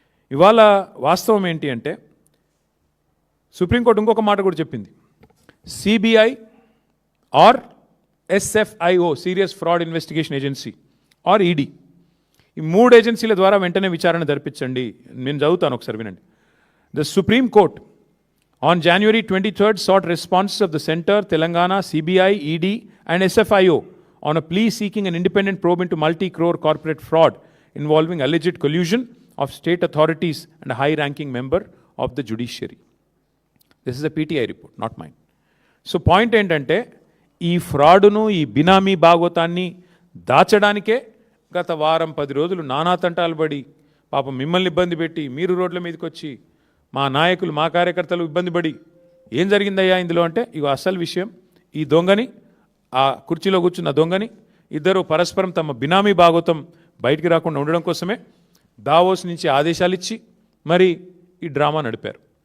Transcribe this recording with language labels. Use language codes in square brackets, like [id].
[te] ఇవాళ వాస్తవం ఏంటి అంటే, సుప్రీంకోర్టు ఇంకొక మాట కూడా చెప్పింది, CBI are SFIO serious fraud investigation agency are ED, ఈ 3 ఏజెన్సీల ద్వారా వెంటనే విచారణ జరిపించండి. నేను చదువుతాను, ఒకసారి వినండి. [en] The supreme court on January 23rd sought responses of the Center, Telangana, CBI, ED and SFIO on a plea seeking an independent probe into multi-crore corporate fraud involving alleged collusion of state authorities and a high-ranking member of the judiciary. This is a PTI report, not mine. [te] So point ఏంటంటే, ఈ ఫ్రాడును, ఈ బినామీ భాగోతాన్ని దాచడానికే గత వారం 10 రోజులు నానా తంటాలు పడి, పాపం మిమ్మల్ని ఇబ్బంది పెట్టి, మీరు రోడ్ల మీదకి వచ్చి, మా నాయకులు, మా కార్యకర్తలు ఇబ్బంది పడి ఏం జరిగిందయ్యా ఇందులో అంటే ఇగో అసలు విషయం, ఈ దొంగని, ఆ కుర్చీలో కూర్చున్న దొంగని ఇద్దరు పరస్పరం తమ బినామీ భాగోతం బయటికి రాకుండా ఉండడం కోసమే దావోస్ నుంచి ఆదేశాలు ఇచ్చి మరి ఈ డ్రామా నడిపారు.